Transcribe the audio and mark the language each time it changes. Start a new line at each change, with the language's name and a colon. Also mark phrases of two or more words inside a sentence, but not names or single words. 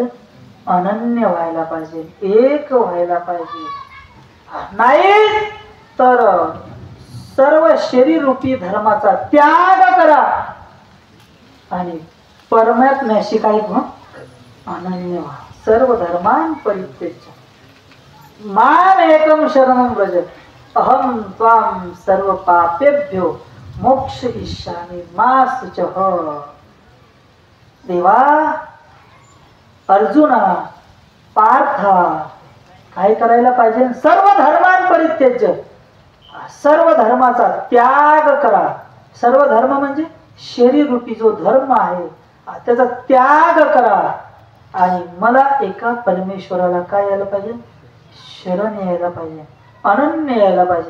Marathi: अनन्य व्हायला पाहिजे, एक व्हायला पाहिजे. नाही तर सर्व शरीर रूपी धर्माचा त्याग करा आणि परमात्म्याशी काय व्हा? अनन्य व्हा.
Sanskrit: सर्व धर्मान परित्यज्य माम एकम शरणं व्रज अहम त्वाम सर्व पापेभ्यो मोक्ष इष्यामि मा शुचः.
Marathi: देवा, अर्जुना, पार्था काय करायला पाहिजे?
Sanskrit: सर्व धर्मान परित्यज्य,
Marathi: सर्व धर्माचा त्याग करा. सर्व धर्म म्हणजे शरीर रूपी जो धर्म आहे त्याचा त्याग करा आणि मला एका परमेश्वराला काय यायला पाहिजे? शरण यायला पाहिजे, अनन्य यायला पाहिजे.